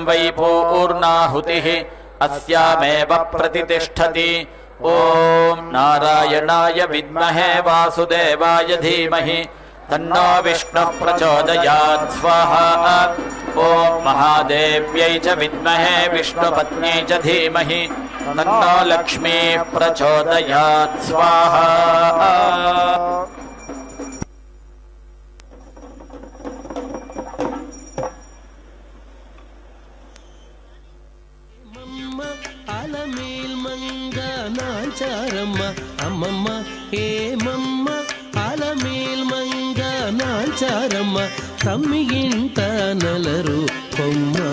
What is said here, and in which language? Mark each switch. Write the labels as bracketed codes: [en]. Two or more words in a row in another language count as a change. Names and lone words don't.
[sa] वै पूर्णाहुतिः अस्यामेव प्रतिष्ठति ओम नारायणाय विद्महे वासुदेवाय धीमहि तन्नो विष्णुः प्रचोदयात् स्वाहा ओम महादेव्यै च विद्महे विष्णुपत्न्यै च धीमहि तन्नो लक्ष्मीः प्रचोदयात् स्वाहा [te] నాంచారమ్మ అమ్మమ్మ ఏమమ్మ అలమేల్ మంగ నాంచారమ్మ తమ్మి ఇంట నలరు కొమ్మ